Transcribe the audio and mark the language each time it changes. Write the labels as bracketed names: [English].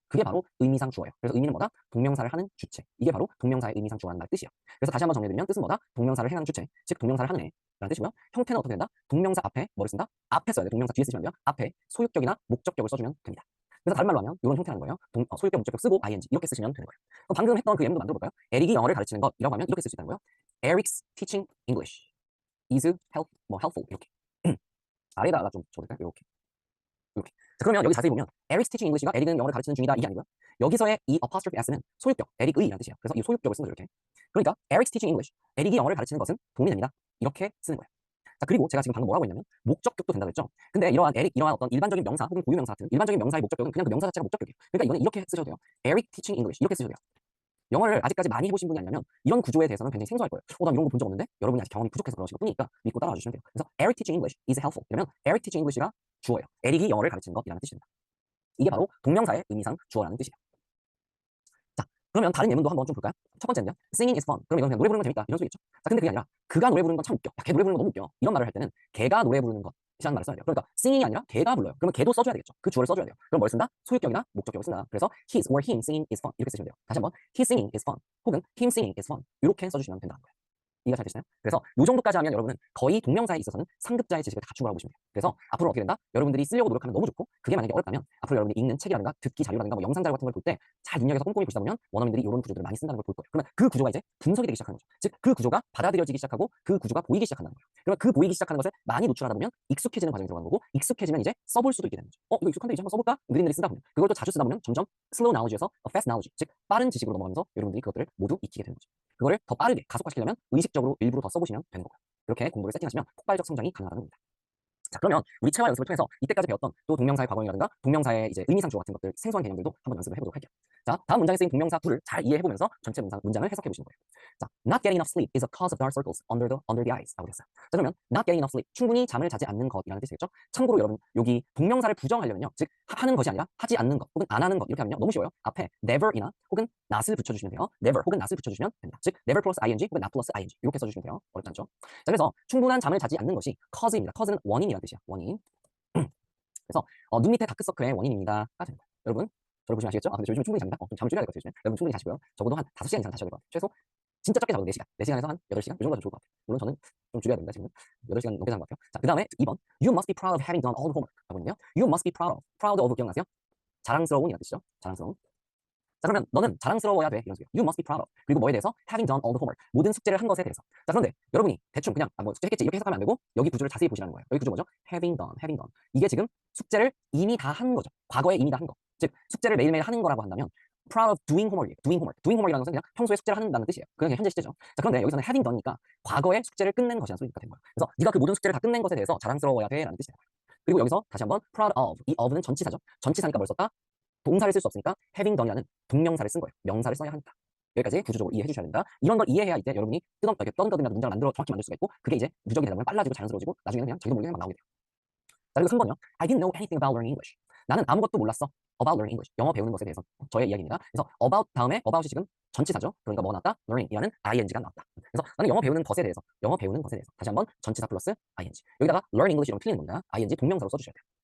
[Korean] 그게 바로 의미상 주어예요. 그래서 의미는 뭐다? 동명사를 하는 주체. 이게 바로 동명사의 의미상 주어라는 말 뜻이에요. 그래서 다시 한번 정리해드리면 뜻은 뭐다? 동명사를 행하는 주체, 즉 동명사를 하는 애라는 뜻이고요. 형태는 어떻게 된다? 동명사 앞에 뭐를 쓴다? 앞에 써야 돼. 동명사 뒤에 쓰시면 돼요. 앞에 소유격이나 목적격을 써주면 됩니다. 그래서 다른 말로 하면 이런 형태라는 거예요. 소유격, 목적격 쓰고 ing 이렇게 쓰시면 되는 거예요. 그럼 방금 했던 그 예문도 만들어 볼까요? 에릭이 영어를 가르치는 것이라고 하면 이렇게 쓸 수 있다는 거예요. [English] Eric's teaching English is helpful [Korean] 이렇게 아래다가 좀 적을까요? 이렇게 이렇게. 자, 그러면 여기 자세히 보면 [English] Eric's teaching English [Korean] 가 에릭은 영어를 가르치는 중이다 이게 아니고요. 여기서의 이 apostrophe s는 소유격, 에릭의라는 뜻이에요. 그래서 이 소유격을 쓰는 거죠 이렇게. 그러니까 [English] Eric's teaching English, [Korean] 에릭이 영어를 가르치는 것은 도움이 됩니다. 이렇게 쓰는 거예요. 자, 그리고 제가 지금 방금 뭐라고 했냐면 목적격도 된다고 했죠. 근데 이러한 에릭, 이러한 어떤 일반적인 명사 혹은 고유명사 같은 일반적인 명사의 목적격은 그냥 그 명사 자체가 목적격이에요. 그러니까 이거는 이렇게 쓰셔도 돼요. [English] Eric teaching English [Korean] 이렇게 쓰셔도 돼요. 영어를 아직까지 많이 해보신 분이 아니라면 이런 구조에 대해서는 굉장히 생소할 거예요. 난 이런 거 본 적 없는데 여러분이 아직 경험이 부족해서 그러신 것 뿐이니까 믿고 따라와 주시면 돼요. 그래서 [English] Eric teaching English is helpful. [Korean] 이러면 [English] Eric teaching English [Korean] 가 주어예요. 에릭이 영어를 가르치는 것이라는 뜻입니다. 이게 바로 동명사의 의미상 주어라는 뜻이에요. 자, 그러면 다른 예문도 한번 좀 볼까요? 첫 번째는요. [English] Singing is fun. [Korean] 그러면 이건 그냥 노래 부르는 건 재밌다. 이런 소리겠죠. 자, 근데 그게 아니라 그가 노래 부르는 건 참 웃겨. 야, 걔 노래 부르는 거 너무 웃겨. 이런 말을 할 때는 걔가 노래 부르는 것이라는 말을 써야 돼요. 그러니까 singing이 아니라 걔가 불러요. 그러면 걔도 써줘야 되겠죠. 그 주어를 써줘야 돼요. 그럼 뭘 쓴다? 소유격이나 목적격을 쓴다. 그래서 [English] his or him singing is fun [Korean] 이렇게 쓰시면 돼요. 다시 한번 [English] his singing is fun [Korean] 혹은 [English] him singing is fun [Korean] 이렇게 써주시면 된다는 거예요. 이해가 잘 되시나요? 그래서 이 정도까지 하면 여러분은 거의 동명사에 있어서는 상급자의 지식을 다 갖춘 거라고 보시면 돼요. 그래서 앞으로 어떻게 된다? 여러분들이 쓰려고 노력하면 너무 좋고 그게 만약에 어렵다면 앞으로 여러분이 읽는 책이라든가 듣기 자료라든가 뭐 영상 자료 같은 걸 볼 때 잘 눈여겨서 꼼꼼히 보시다 보면 원어민들이 이런 구조들을 많이 쓴다는 걸 볼 거예요. 그러면 그 구조가 이제 분석이 되기 시작하는 거죠. 즉 그 구조가 받아들여지기 시작하고 그 구조가 보이기 시작한다는 거예요. 그러면 그 보이기 시작하는 것을 많이 노출하다 보면 익숙해지는 과정이 들어가는 거고 익숙해지면 이제 써볼 수도 있게 되는 거죠. 이거 익숙한데 이제 한번 써볼까? 느릿느릿 쓰다 보면 그걸 또 자주 쓰다 보면 점점 [English] slow knowledge [Korean] 에서 [English] fast knowledge [Korean] 즉 빠른 지식으로 넘어가면서 여러분들이 그것들을 모두 익히게 되는 거죠. 그거를 더 빠르게 가속화시키려면 의식적으로 일부러 더 써보시면 되는 거고요. 이렇게 공부를 세팅하시면 폭발적 성장이 가능하다는 겁니다. 자, 그러면 우리 체화 연습을 통해서 이때까지 배웠던 또 동명사의 과거형이라든가 동명사의 이제 의미상 주어 같은 것들 생소한 개념들도 한번 연습을 해보도록 할게요. 자, 다음 문장에 쓰인 동명사 둘을 잘 이해해보면서 전체 문장을 해석해 보시는 거예요. 자, [English] not getting enough sleep is a cause of dark circles under the eyes [Korean] 라고 했어요. 자, 그러면 [English] not getting enough sleep, [Korean] 충분히 잠을 자지 않는 것이라는 뜻이겠죠. 참고로 여러분 여기 동명사를 부정하려면요, 즉 하는 것이 아니라 하지 않는 것 혹은 안 하는 것 이렇게 하면요 너무 쉬워요. 앞에 never이나 혹은 not을 붙여주시면 돼요. never 혹은 not을 붙여주시면 됩니다. [English] 즉 never plus ing [Korean] 혹은 [English] not plus ing [Korean] 이렇게 써주시면 돼요. 어렵지 않죠? 자, 그래서 충분한 잠을 자지 않는 것이 cause입니다. cause는 원인이라는 뜻이야. 원인. 그래서 눈 밑에 다크서클의 원인입니다가 되는 거예요. 여러분 저를 보시면 아시겠죠? 근데 저 요즘에 충분히 잡니다. 좀 잠을 줄여야 될 것 같아요. 요즘에. 여러분 충분히 자시고요. 적어도 한 5시간 이상 자셔야 될 것 같아요. 최소 진짜 적게 자도 4시간. 4시간에서 한 8시간? 이 정도가 좀 좋을 것 같아요. 물론 저는 좀 줄여야 됩니다. 지금 8시간 넘게 잔 것 같아요. 자, 그 다음에 2번 [English] You must be proud of having done all the homework [Korean] 라고 있는데요. [English] You must be proud of. proud of [Korean] 기억나세요? [English] 자랑스러운 이라는 뜻이죠. 자랑스러운. 자, 그러면 너는 자랑스러워야 돼 이런 소리예요. You must be proud of. [Korean] 그리고 뭐에 대해서? [English] having done all the homework. [Korean] 모든 숙제를 한 것에 대해서. 자, 그런데 여러분이 대충 그냥 뭐 숙제 했겠지 이렇게 해석하면 안 되고 여기 구조를 자세히 보시라는 거예요. 여기 구조 뭐죠? [English] having done, having done. [Korean] 이게 지금 숙제를 이미 다 한 거죠. 과거에 이미 다 한 거. 즉 숙제를 매일매일 하는 거라고 한다면 [English] proud of doing homework. doing homework. doing homework [Korean] 이라는 것은 그냥 평소에 숙제를 하는다는 뜻이에요. 그냥 현재 시제죠. 자, 그런데 여기서는 having done이니까 과거에 숙제를 끝낸 것이라는 소리가 된 거예요. 그래서 네가 그 모든 숙제를 다 끝낸 것에 대해서 자랑스러워야 돼라는 뜻이 되는 거예요. 그리고 여기서 다시 한번 proud of. 이 of는 전치사죠. 전치사니까 뭘 썼다? 동사를 쓸 수 없으니까 having done이라는 동명사를 쓴 거예요. 명사를 써야 하니까. 여기까지 구조적으로 이해해 주셔야 된다. 이런 걸 이해해야 이제 여러분이 이렇게 떠듬떠듬이라도 문장을 정확히 만들 수가 있고 그게 이제 누적이 되다 보면 빨라지고 자연스러워지고 나중에는 그냥 자기도 모르게 막 나오게 돼요. 자, 그리고 3번요. [English] I didn't know anything about learning English. [Korean] 나는 아무것도 몰랐어. [English] About learning English. [Korean] 영어 배우는 것에 대해서 저의 이야기입니다. 그래서 about 다음에 about이 지금 전치사죠. 그러니까 뭐 나왔다? learning이라는 ing가 나왔다. 그래서 나는 영어 배우는 것에 대해서 다시 한번 전치사 플러스 ing. 여기다가 [English] learn English [Korean] 이러면 틀리는 겁니다. ing 동명사로 써주셔야 돼요.